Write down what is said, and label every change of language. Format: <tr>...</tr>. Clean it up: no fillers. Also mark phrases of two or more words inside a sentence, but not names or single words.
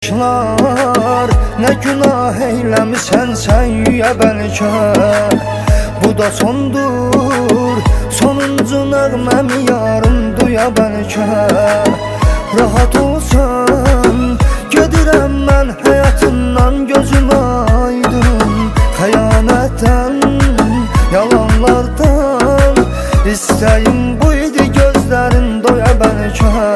<tr>Ne günah eylemişsen sen ya belki.</tr> <az>Bu da sondur, sonuncu nəğmemi yarın duya belki. Rahat olsan, gedirəm mən həyatından gözüm aydın. Xəyanətdən, yalanlardan, istəyim bu idi gözlərin doya belki.</az>